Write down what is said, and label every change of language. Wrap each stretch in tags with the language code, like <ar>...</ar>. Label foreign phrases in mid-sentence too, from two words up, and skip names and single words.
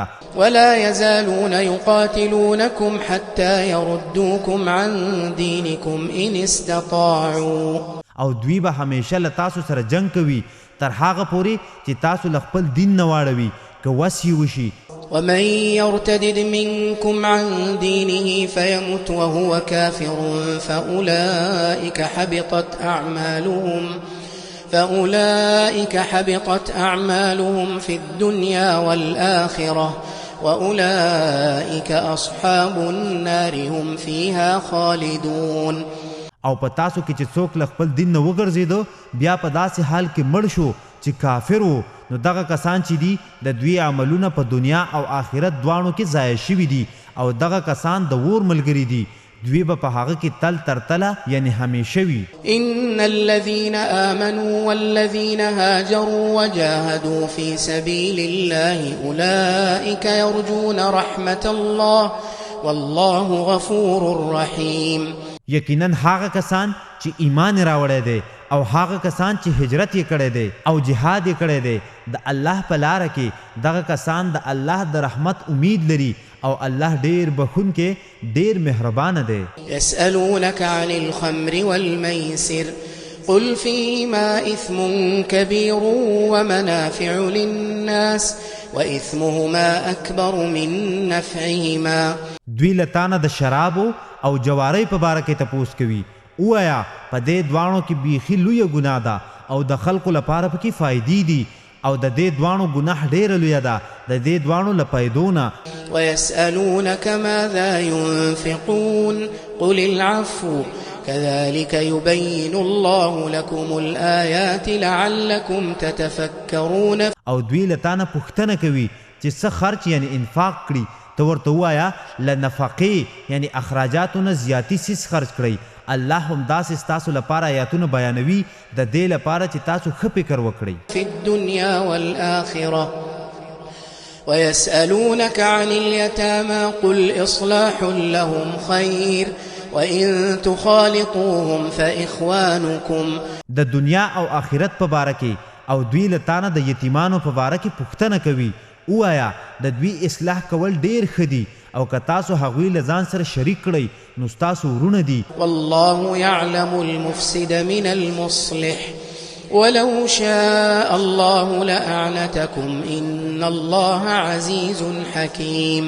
<ar>ولا يزالون يقاتلونكم حتى يردوكم عن دينكم إن استطاعوا.</ar> <ps>او دوی به همیشه له تاسو سره جنگ کوي تر هغه پورې چې تاسو له خپل دین نه واړوي که وس یې وشي.</ps> <ar>ومن يرتدد منكم عن دينه فيمت وهو كافر فأولئك حبطت أعمالهم في الدنيا والآخرة وأولئك أصحاب النار هم فيها خالدون.</ar> <ps>او په تاسو کې چې څوک له خپل دین نه وګرځېدو بیا په داسې حال کې مړ شو چې کافر وو نو دغه کسان چې دي د دوی عملونه په دنیا او آخرت دواړو کې ضایع شوي دي او دغه کسان د اور ملګري دي دوی به په هغه کې تل تر تله یعنی همیشه وي.</ps> <ar>ان الذين آمنوا والذين هاجروا وجاهدوا في سبيل الله اولئك يرجون رحمة الله والله غفور رحيم.</ar> <ps>یقینا هغه کسان چې ایمان راوړی دی او هغه کسان چې هجرت یې کړی دی او جهاد یې کړی دی د الله په لاره کې دغه کسان د الله د رحمت امید لري او الله ډیر بخونکی ډیر مهربان دی.</ps> <ar>يسألونك عن الخمر والميسر قل فيهما إثم كبير ومنافع للناس وإثمهما أكبر من نفعهما.</ar> <ps>دوی لتانه د شرابو او جواری په باره کې تپوس کوي وایا په دې دوانو کې بیخي لویه ګناه ده او د خلکو لپاره پکې فائدې دي او د دې دوانو ګناه ډېره لویه ده د دې دوانو له پیدونه.</ps> <ar>ويسألونك ماذا ينفقون قل العفو كذلك يبين الله لكم الآيات لعلكم تتفكرون.</ar> <ps>او دوی لتانه پوښتنه کوي چې څه خرچ یعنی انفاق کړي ته ورته ووایه له نفقې یعنی اخراجاتو نه زیاتي سیس خرچ کړئ الله هم داسې ستاسو لپاره آیاتونه بیانوي د دې لپاره چې تاسو ښه فکر وکړئ.</ps> <ar>في الدنيا والآخرة ويسألونك عن اليتامى قل إصلاح لهم خير وإن تخالطوهم فإخوانكم.</ar> <ps>د دنیا او آخرت په باره کې او دوی له تانه د یتیمانو په باره کې پوښتنه کوي وایا د دوی اصلاح کول ډیر ښه دي او که تاسو هغوی له ځان سره شریک کړئ نو ستاسو ورونه دي.</ps> <ar>والله يعلم المفسد من المصلح ولو شاء الله لأعنتكم إن الله عزيز حكيم.</ar>